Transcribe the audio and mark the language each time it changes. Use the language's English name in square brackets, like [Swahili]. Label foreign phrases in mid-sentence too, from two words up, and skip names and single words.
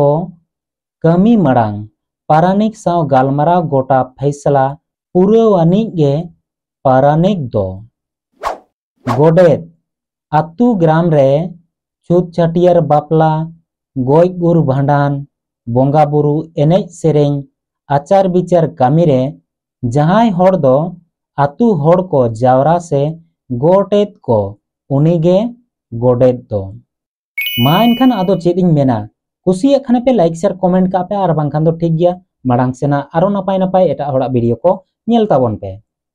[Santali] कमी मड़ांग पारानिक साव गालमाराव गोटा फैसला पुरवानी गे पारानिक दो गोडेत आतु ग्राम रे छूत छटियार बापला गोय गुर भांडान बोंगा बुरु एनेज सेरेंग आचार बिचार कामी रे जहां होड़ दो आतु होड़ को जावरा से गोटेत को उनीगे गोडेत दो मा एनखान आदो चेदिंग मेना कुसिया खाने पे [English] like share comment [Santali] का पे आर बांखान दो ठीक गया माड़ांग सेना आरो नपाय नपाय एटा होड़ा वीडियो को नेल ताबन पे।